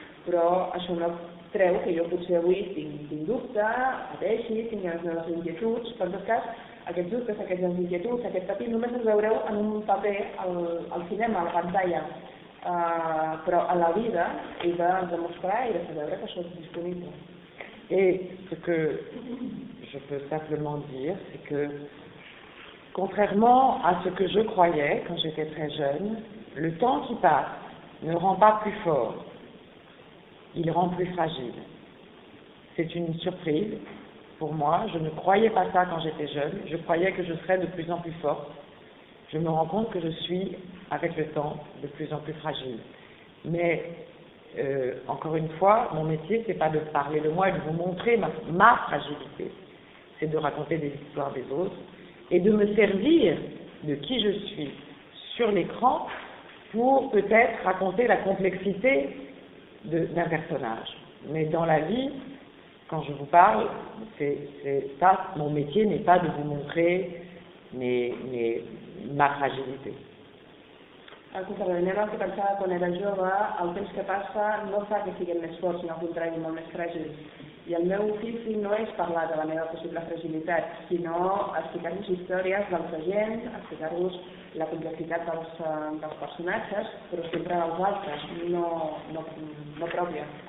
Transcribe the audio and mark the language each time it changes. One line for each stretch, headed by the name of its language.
Catalan: Però això no treu que jo potser avui tinc dubte, pateixi, tinc les meves inquietuds, però en tot cas, aquests dubtes, aquestes inquietuds, aquest patir, només els veureu en un paper al cinema, a la pantalla. Però a la vida he de demostrar i de fer veure que això és disponible.
French: Et ce que je peux simplement dire, c'est que, contrairement à ce que je croyais quand j'étais très jeune, le temps qui passe ne rend pas plus fort, il rend plus fragile. C'est une surprise. Pour moi, je ne croyais pas ça quand j'étais jeune. Je croyais que je serais de plus en plus forte. Je me rends compte que je suis, avec le temps, de plus en plus fragile. Mais, encore une fois, mon métier, ce n'est pas de parler de moi et de vous montrer ma fragilité. C'est de raconter des histoires des autres et de me servir de qui je suis sur l'écran pour peut-être raconter la complexité d'un personnage. Mais dans la vie, quand je vous parle, c'est ça, mon métier n'est pas de vous montrer ma fragilité.
Catalan: Escolta, la meva que pensava quan era jove, el temps que passa no fa que siguem més forts, sinó al contrari, molt més fràgils. I el meu ofici no és parlar de la meva possible fragilitat, sinó explicar-vos històries dels agents, explicar-vos la complexitat dels personatges, però sempre dels altres, no pròpia.